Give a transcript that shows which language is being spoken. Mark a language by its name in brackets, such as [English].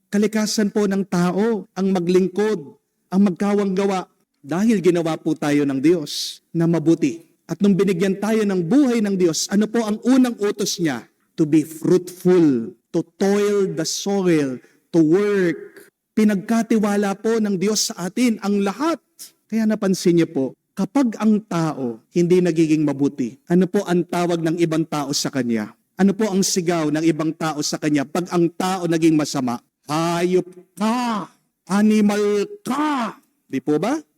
[Filipino] Kalikasan po ng tao ang maglingkod, ang magkawang gawa dahil ginawa po tayo ng Diyos na mabuti. At nung binigyan tayo ng buhay ng Diyos, ano po ang unang utos niya? [English] To be fruitful, to toil the soil, to work. [Filipino] Pinagkatiwala po ng Diyos sa atin ang lahat. Kaya napansin niyo po, kapag ang tao hindi nagiging mabuti, ano po ang tawag ng ibang tao sa kanya? Ano po ang sigaw ng ibang tao sa kanya pag ang tao naging masama? Hayop ka! Animal ka! Di po ba?